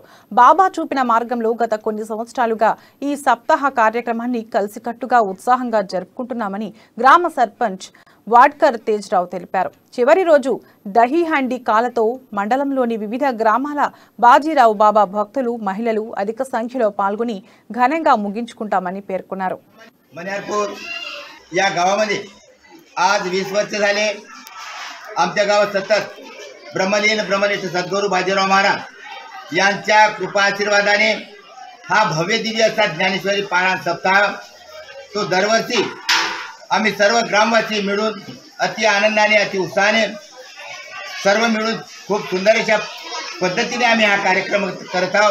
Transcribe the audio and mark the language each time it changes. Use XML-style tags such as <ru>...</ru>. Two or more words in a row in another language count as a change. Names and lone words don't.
<te>బాబా చూపిన మార్గంలో గత కొన్ని సంవత్సరాలుగా ఈ సప్తాహ కార్యక్రమాన్ని కలిసికట్టుగా ఉత్సాహంగా జరుపుకుంటున్నామని గ్రామ సర్పంచ్ వాడ్కర్ తేజ్రావు తెలిపారు. చివరి రోజు దహీ హండి కాలతో మండలంలోని వివిధ గ్రామాల బాజీరావు బాబా భక్తులు, మహిళలు అధిక సంఖ్యలో పాల్గొని ఘనంగా ముగించుకుంటామని పేర్కొన్నారు.</te> <mr>मण्यारपूर या गावामध्ये आज 20 वर्ष झाले आमच्या गावात सतत ब्रह्मनिष्ठ सद्गुरू बाजीराव महाराज यांच्या कृपा आशीर्वादाने हा भव्य दिव्य असा ज्ञानेश्वरी पारायण सप्ताह तो दरवर्षी आम्ही सर्व ग्रामवासी मिळून अति आनंदाने, अति उत्साहाने सर्व मिळून खूप सुंदर अशा पद्धतीने आम्ही हा कार्यक्रम करत आहोत.</mr>